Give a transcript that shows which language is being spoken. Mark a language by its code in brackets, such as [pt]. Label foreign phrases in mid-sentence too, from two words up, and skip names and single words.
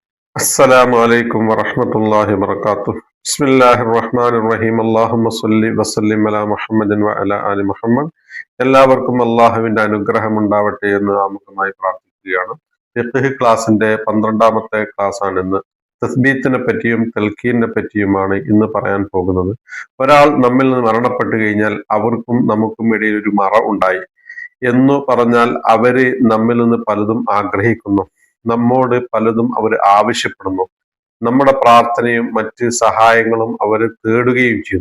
[ar] السلام عليكم ورحمة الله وبركاته. بسم الله الرحمن الرحيم. اللهم صل وسلم على محمد وعلى آل محمد. [ml] എല്ലാവർക്കും അള്ളാഹുവിന്റെ അനുഗ്രഹം ഉണ്ടാവട്ടെ എന്ന് ആമുഖമായി പ്രാർത്ഥിക്കുകയാണ്. ഫിഖ് ക്ലാസിന്റെ 12ാമത്തെ ക്ലാസ് ആണ് ഇന്ന്. തസ്ബീത്തിനെ പറ്റിയും തൽക്കീനെ പറ്റിയുമാണ് ഇന്ന് പറയാൻ പോകുന്നത്. ഒരാൾ നമ്മിൽ നിന്ന് മരണപ്പെട്ടു കഴിഞ്ഞാൽ അവർക്കും നമുക്കും ഇടയിൽ ഒരു മറ ഉണ്ടായി എന്നു പറഞ്ഞാൽ അവര് നമ്മിൽ നിന്ന് പലതും ആഗ്രഹിക്കുന്നു, നമ്മോട് പലതും അവർ ആവശ്യപ്പെടുന്നു, നമ്മുടെ പ്രാർത്ഥനയും മറ്റ് സഹായങ്ങളും അവർ തേടുകയും ചെയ്യുന്നു.